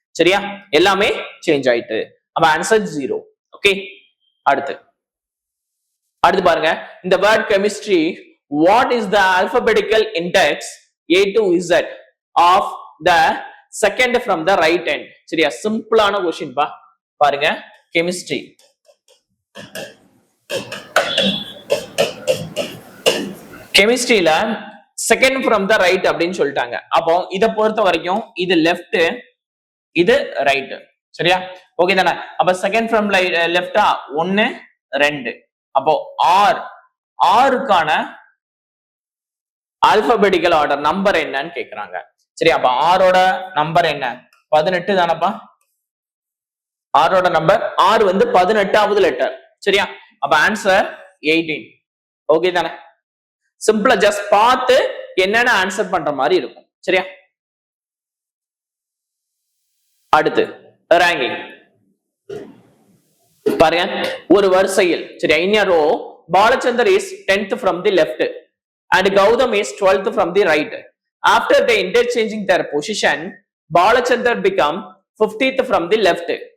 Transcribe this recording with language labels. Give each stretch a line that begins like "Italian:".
Tamil: சரியா எல்லாமே சேஞ்ச் ஆயிட்டு. அப்ப ஆன்சர் 0. ஓகே அடுத்து பாருங்க இந்த word chemistry
English: what is the alphabetical index A to Z of the second from the right end.
Tamil: சரியா சிம்பிளான क्वेश्चन பாருங்க chemistry கெமிஸ்ட்ரியில second from the right அப்படின்னு சொல்லிட்டாங்க. அப்போ இதை பொறுத்த வரைக்கும் இது லெஃப்ட் இது ரைட். சரியா ஓகே தானே. அப்ப செகண்ட் ஃப்ரம் லெஃப்டா 1 2. அப்போ ஆறுக்கான ஆல்பபெட்டிக்கல் ஆர்டர் நம்பர் என்னன்னு கேக்குறாங்க. சரி அப்ப ஆரோட நம்பர் என்ன 18 தானப்பா. ஆரோட நம்பர் 6 வந்து 18வது லெட்டர். சரியா அப்ப ஆன்சர் 18. ஓகே தானே. சிம்பிளா ஜஸ்ட் பார்த்து என்னென்ன ஆன்சர் பண்ற மாதிரி இருக்கும். சரியா அடுத்து ரேங்கிங் பாருங்க ஒரு வரிசையில் சரியா
English: in a row Balachandar is 10th from the left and Gautam is 12th from the right. After they interchanging their position Balachandar become 50th from the left.